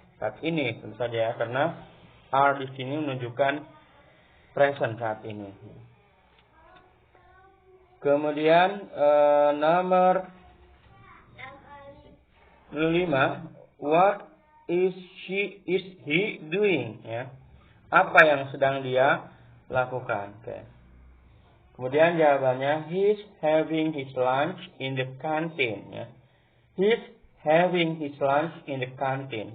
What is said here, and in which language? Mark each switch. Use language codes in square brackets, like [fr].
[id] Saat ini, tentu saja, ya, karena are di sini menunjukkan present saat ini. Kemudian nomor 5, [en] what is he doing? [id] Ya. Apa yang sedang dia lakukan? [en] Okay. [id] Kemudian jawabannya, [en] he's having his lunch in the canteen. [id] Ya. [en] He's having his lunch in the canteen.